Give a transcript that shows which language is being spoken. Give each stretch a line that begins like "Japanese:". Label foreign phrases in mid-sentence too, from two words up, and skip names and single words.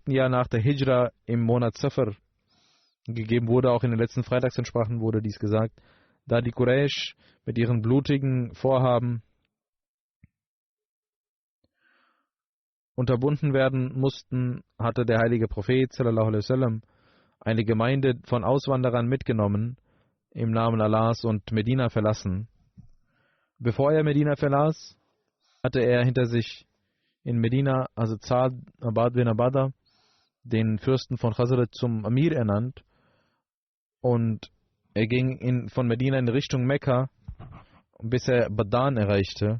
German: Jahr nach der Hijra im Monat Safar gegeben wurde. Auch in den letzten Freitagsansprachen wurde dies gesagt, da die Quraysh mit ihren blutigen Vorhaben unterbunden werden mussten, hatte der heilige Prophet
Arabic: صلى الله عليه وسلم
German: eine Gemeinde von Auswanderern mitgenommen, im Namen Allahs, und Medina verlassen. Bevor er Medina verlas, hatte er hinter sich in Medina Sa'd bin Ubadah, den Fürsten von Khazraj, zum Amir ernannt, und Er ging von Medina in Richtung Mekka, bis er Badan erreichte.